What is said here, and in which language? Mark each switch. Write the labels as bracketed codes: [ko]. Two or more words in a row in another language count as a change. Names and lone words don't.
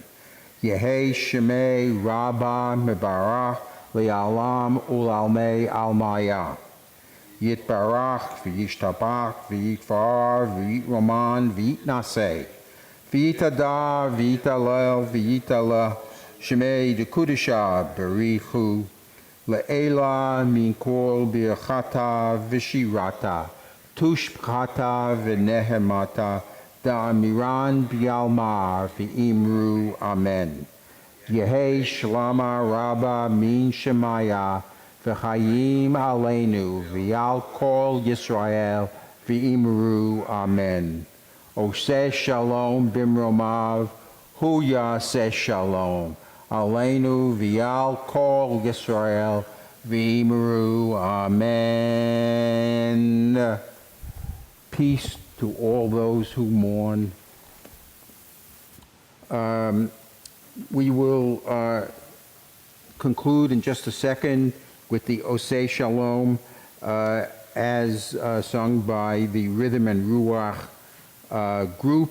[arc] יהא שמה רבא מברך לעלם ולעלמי עלמיא. יתברך וישתבח ויתפאר ויתרומם ויתנשא ויתהדר ויתהלל ויתעלה שמה דקודשא בריך הוא, לעלא מן כל ברכתא ושירתא תשבחתא ונחמתא דאמירן בעלמא ואמרו אמן. יהא שלמא רבא מן שמיא וחיים עלינו ועל כל ישראל ואמרו אמן. [he] עושה שלום במרומיו הוא יעשה שלום עלינו ועל כל ישראל ואמרו. Amen. [en] Peace to all those who mourn. We will conclude in just a second with the Oseh Shalom as sung by the Rhythm and Ruach group.